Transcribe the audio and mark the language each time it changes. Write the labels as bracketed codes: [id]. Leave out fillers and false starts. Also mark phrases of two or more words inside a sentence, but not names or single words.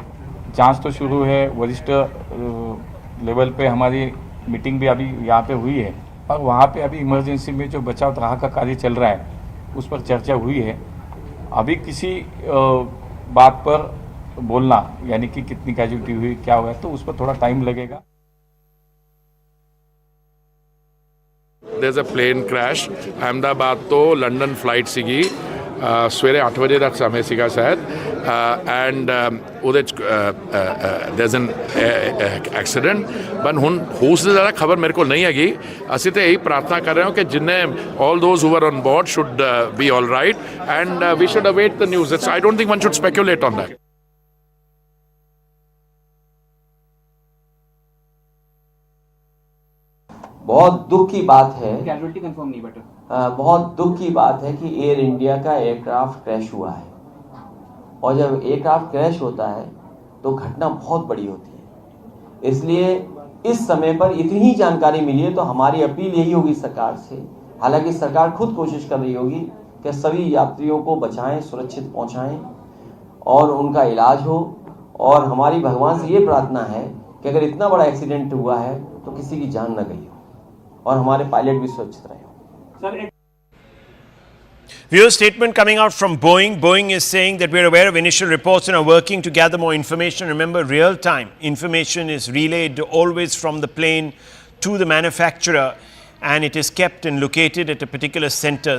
[hi] जांच तो शुरू है, वरिष्ठ लेवल पे हमारी मीटिंग भी अभी यहाँ पे हुई है। और वहाँ पे अभी इमरजेंसी में जो बचाव राह का कार्य चल रहा है उस पर चर्चा हुई है। अभी किसी बात पर बोलना यानी कि कितनी कैजुअल्टी हुई क्या हुआ तो उस पर थोड़ा टाइम लगेगा। [en] There's a plane crash. Ahmedabad to London flight [pa] ਸੀਗੀ ਸਵੇਰੇ 8 ਵਜੇ ਦਾ ਸਮੇਂ ਸੀਗਾ ਸ਼ਾਇਦ ਐਂਡ ਉਹਦੇ ਚ [en] there's an accident but [pa] ਹੁਣ ਉਸ ਦੀ ਜ਼ਿਆਦਾ ਖਬਰ ਮੇਰੇ ਕੋਲ ਨਹੀਂ ਹੈਗੀ। ਅਸੀਂ ਤਾਂ ਇਹੀ ਪ੍ਰਾਰਥਨਾ ਕਰ ਰਹੇ ਹਾਂ ਕਿ ਜਿੰਨੇ [en] all those who were on board should be all right and we should await the news. I don't think one should speculate on that. [hi] बहुत दुख की बात है, [en] casualty confirm [hi] नहीं बटा, बहुत दुख की बात है कि एयर इंडिया का [en] aircraft crash [hi] हुआ है और जब [en] aircraft crash [hi] होता है तो घटना बहुत बड़ी होती है। इसलिए इस समय पर इतनी ही जानकारी मिली है तो हमारी अपील यही होगी सरकार से, हालांकि सरकार खुद कोशिश कर रही होगी कि सभी यात्रियों को बचाएं, सुरक्षित पहुंचाएं और उनका इलाज हो। और हमारी भगवान से ये प्रार्थना है कि अगर इतना बड़ा एक्सीडेंट हुआ है तो किसी की जान न गई हो और हमारे पायलट भी सुरक्षित रहे हो। [en] Viewer statement coming out from Boeing. Boeing is saying that we're aware of initial reports and are working to gather more information. Remember, real-time information is relayed always from the plane to the manufacturer and it is kept and located at a particular center.